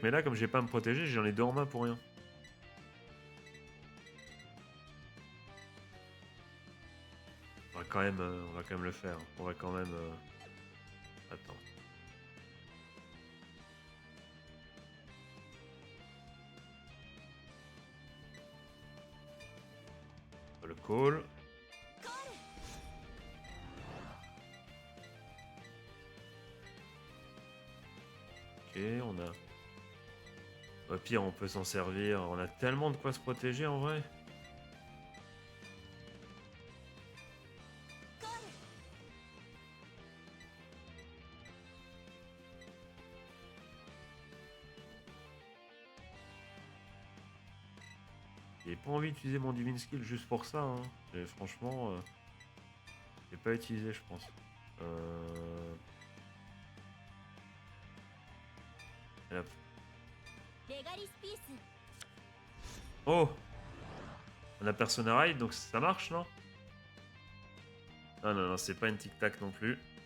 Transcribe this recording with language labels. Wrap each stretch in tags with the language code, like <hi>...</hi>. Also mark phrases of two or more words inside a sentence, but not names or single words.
<fr>Mais là, comme j'ai pas à me protéger, j'en ai 2 en main pour rien. On va quand même le faire. On va quand même... Attends. Le call.</fr> <ja>コール</ja> <fr>Ok, on a... Au pire, on peut s'en servir. On a tellement de quoi se protéger en vrai.</fr> <ja>コール</ja> <fr>J'ai pas envie d'utiliser mon</fr> <en>Divine Skill</en> <fr>juste pour ça. Hein. Et franchement, j'ai pas utilisé, je pense. Et hop.</fr> <ja>レガリスピース</ja> <fr>Oh! On a Persona Ride, donc ça marche, non? Ah non, non, c'est pas une tic-tac non plus.</fr>